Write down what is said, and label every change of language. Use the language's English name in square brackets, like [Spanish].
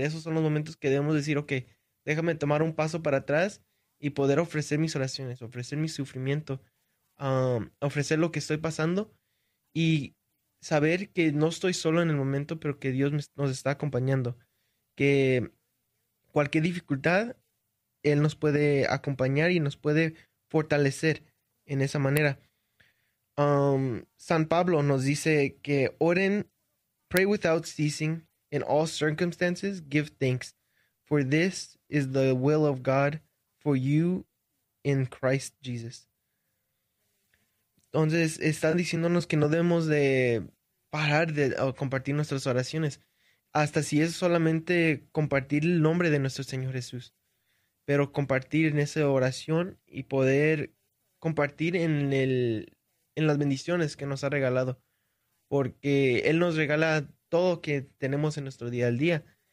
[Spanish] Esos son los momentos que debemos decir, ok, déjame tomar un paso para atrás y poder ofrecer mis oraciones, ofrecer mi sufrimiento, ofrecer lo que estoy pasando y saber que no estoy solo en el momento, pero que Dios nos está acompañando. Que cualquier dificultad, Él nos puede acompañar y nos puede fortalecer en esa manera. San Pablo nos dice que oren, [English] pray without ceasing, in all circumstances, give thanks, for this is the will of God for you in Christ Jesus. [Spanish] Entonces, está diciéndonos que no debemos de parar de compartir nuestras oraciones, hasta si es solamente compartir el nombre de nuestro Señor Jesús, pero compartir en esa oración y poder compartir en las bendiciones que nos ha regalado, porque Él nos regala todo que tenemos en nuestro día al día.